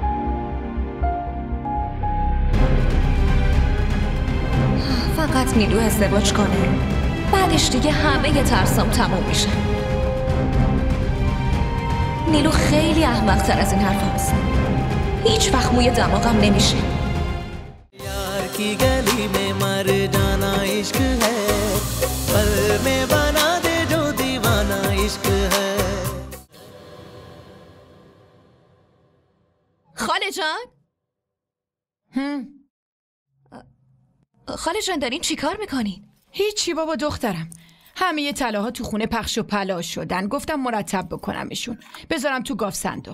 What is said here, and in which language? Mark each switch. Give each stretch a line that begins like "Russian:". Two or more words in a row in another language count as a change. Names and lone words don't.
Persian: فقط نیلو ازدواج کنه، بعدش دیگه همه ترسام تموم میشه. نیلو خیلی احمق‌تر از این حرف هست. هیچ وقت موی دماغم نمیشه.
Urdu: یار کی گلی میں مر جانا عشق ہے پل میں بنا دے جو دیوانہ عشق ہے.
Persian: خاله جان؟ خاله جان دارین چی کار میکنین؟ هیچی بابا دخترم. همه طلاها تو خونه پخش و پلا شدن. گفتم مرتب بکنمشون، بذارم تو گاف صندوق.